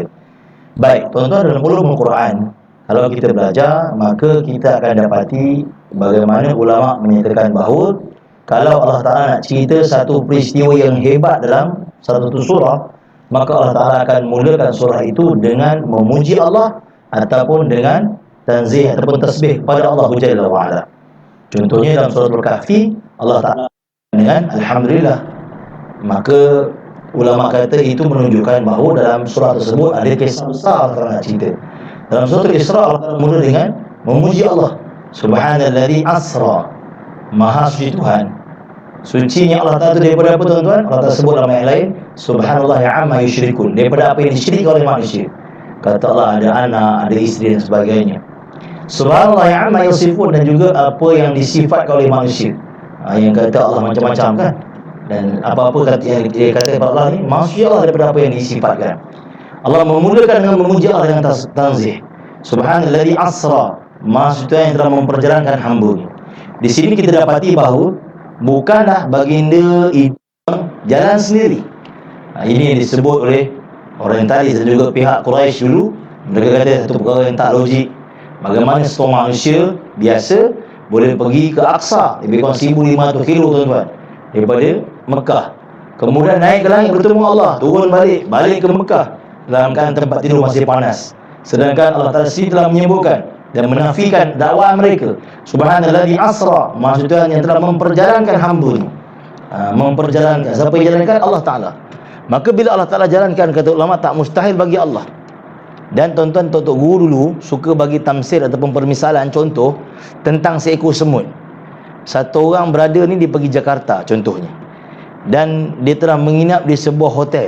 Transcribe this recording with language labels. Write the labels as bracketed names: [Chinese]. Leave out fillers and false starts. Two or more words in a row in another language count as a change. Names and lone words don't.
[Malay] Baik, tuan-tuan, dalam ulumul Quran, kalau kita belajar, maka kita akan dapati bagaimana ulama menyatakan bahawa kalau Allah Ta'ala nak cerita satu peristiwa yang hebat dalam satu surah, maka Allah Ta'ala akan mulakan surah itu dengan memuji Allah ataupun dengan tanzih ataupun tasbih pada Allah [Arabic] جل وعلا. [Malay] Contohnya dalam surah Al-Kahfi, Allah Ta'ala dengan Alhamdulillah. Maka ulama kata itu menunjukkan bahawa dalam surah tersebut ada kisah besar kalau nak cerita. Dalam surah Isra, Allah Ta'ala mula dengan memuji Allah. [Arabic] سبحان الذي أسرى, [Malay] maha suci Tuhan. Sucinya Allah Ta'ala itu daripada apa, tuan-tuan? Allah Ta'ala sebut dalam ayat lain, [Arabic] سبحان الله عما يشركون, [Malay] daripada apa yang disyiriki oleh manusia. Kata Allah ada anak, ada isteri dan sebagainya. [Arabic] سبحان الله عما يصفون, [Malay] dan juga apa yang disifatkan oleh manusia. Yang kata Allah macam-macam kan. Dan apa-apa kata yang dia kata kepada Allah ni, manusia Allah daripada apa yang disifatkan. Allah memulakan dengan memuji Allah dengan tanzih. [Arabic] سبحان الذي أسرى, [Malay] maksudnya yang telah memperjalankan hamba-Nya. Di sini kita dapati bahawa bukanlah baginda itu jalan sendiri. Ini yang disebut oleh orientalis dan juga pihak Quraisy dulu. Mereka kata satu perkara yang tak logik. Bagaimana seorang manusia biasa boleh pergi ke Aqsa, lebih kurang 1,500 kilo, tuan-tuan, daripada Mekah. Kemudian naik ke langit bertemu Allah, turun balik ke Mekah dalam keadaan tempat tidur masih panas. Sedangkan Allah Ta'ala sendiri telah menyebutkan dan menafikan dakwah mereka. [Arabic] سبحان الذي أسرى, [Malay] maksudnya yang telah memperjalankan hamba-Nya. Memperjalankan, siapa yang jalankan? Allah Ta'ala. Maka bila Allah Ta'ala jalankan, kata ulama, tak mustahil bagi Allah. Dan tuan-tuan, tok guru dulu suka bagi tamsil ataupun permisalan contoh tentang seekor semut. Satu orang berada ni, dia pergi Jakarta contohnya, dan dia telah menginap di sebuah hotel.